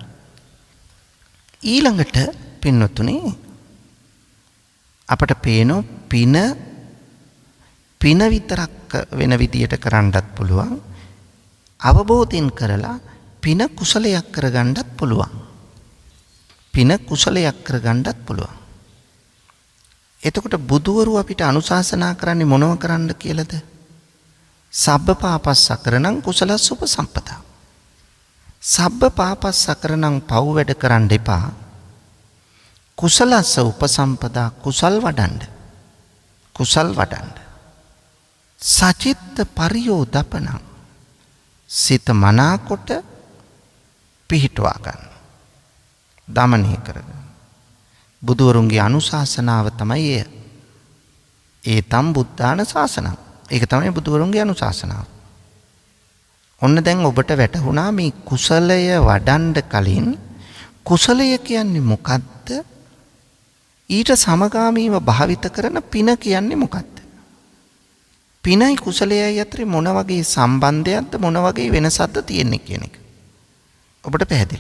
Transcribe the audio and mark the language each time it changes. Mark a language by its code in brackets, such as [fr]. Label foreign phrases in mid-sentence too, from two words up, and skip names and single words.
[si] ඊළඟට පින්වතුනි, අපට පේනෝ පින විතරක් වෙන විදියට කරන්නත් පුළුවන්. අවබෝධයෙන් කරලා පින කුසලයක් කරගන්නත් පුළුවන්. පින කුසලයක් කරගන්නත් පුළුවන්. එතකොට බුදුවරු අපිට අනුශාසනා කරන්නේ මොනව කරන්න කියලාද? [pi] සබ්බ පාපස්සකරණං කුසලස්ස උපසම්පදා. සබ්බ පාපස්සකරණං [si] පව් වැඩ කරන්න එපා. [pi] කුසලස්ස උපසම්පදා [si] කුසල් වඩන්ඩ. කුසල් වඩන්ඩ. [pi] සචිත්ත පරියෝදපනං [si] සිත මනාකොට පිහිටවා ගන්න. දමනය කරගන්න. බුදුවරුන්ගේ අනුශාසනාව තමයි එය. [pi] ඒ තම් බුද්ධාන ශාසනං. [si] ඒක තමයි බුදුවරුන්ගේ අනුශාසනාව. ඔන්න දැන් ඔබට වැටහුණා මේ කුසලය වඩන්ඩ කලින් කුසලය කියන්නේ මොකක්ද? ඊට සමගාමීව භාවිත කරන පින කියන්නේ මොකක්ද? පිනයි කුසලයයි අතර මොන වගේ සම්බන්ධයක්ද මොන වගේ වෙනසක්ද තියෙන්නේ කියන එක ඔබට පැහැදිලි.